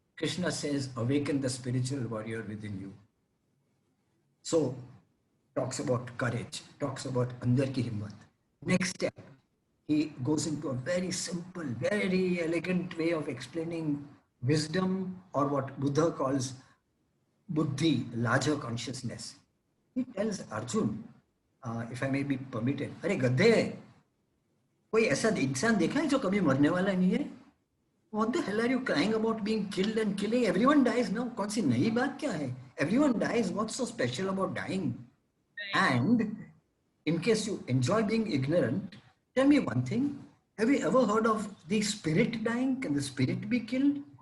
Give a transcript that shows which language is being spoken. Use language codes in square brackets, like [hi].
[en] Krishna says, awaken the spiritual warrior within you. So, talks about courage, talks about [hi] andar ki himmat. [en] Next step, he goes into a very simple, very elegant way of explaining wisdom, or what Buddha calls buddhi, larger consciousness. He tells Arjun, if I may be permitted, [hi] अरे गधे, कोई ऐसा इंसान देखा है जो कभी मरने वाला नहीं है? [en] What the hell are you crying about being killed and killing? Everyone dies now. [hi] कौन सी नई बात क्या है? [en] Everyone dies. What's so special about dying? Right. And in case you enjoy being ignorant, tell me one thing. Have you ever heard of the spirit dying? Can the spirit be killed?